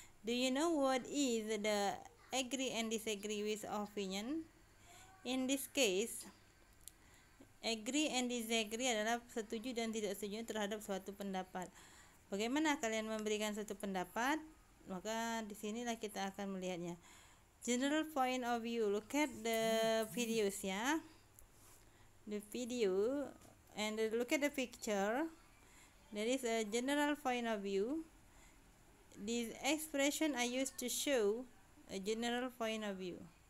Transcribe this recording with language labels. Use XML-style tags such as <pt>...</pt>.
<en>Do you know what is the agree and disagree with opinion?</en> <id>In this case, agree and disagree adalah setuju dan tidak setuju terhadap suatu pendapat. Bagaimana kalian memberikan suatu pendapat? Maka disinilah kita akan melihatnya.</id> <en>General point of view. Look at the videos ya. The video and look at the picture. There is a general point of view. This expression I used to show a general point of view.</en>